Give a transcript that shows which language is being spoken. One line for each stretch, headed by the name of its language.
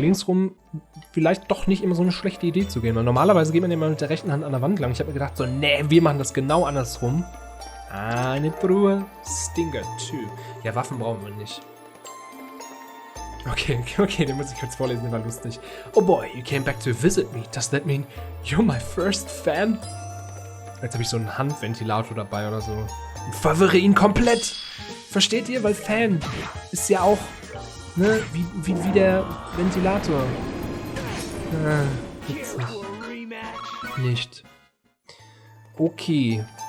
German: Linksrum vielleicht doch nicht immer so eine schlechte Idee zu gehen. Weil normalerweise geht man immer mit der rechten Hand an der Wand lang. Ich habe mir gedacht, so, nee, wir machen das genau andersrum. Eine Truhe. Stinger 2. Ja, Waffen brauchen wir nicht. Okay, den muss ich kurz vorlesen, der war lustig.
English: Oh boy, you came back to visit me. Does that mean you're my first fan?
German: Jetzt habe ich so einen Handventilator dabei oder so. Und verwirre ihn komplett. Versteht ihr? Weil Fan ist ja auch, ne, wie der Ventilator. Witzig. Nicht. Okay.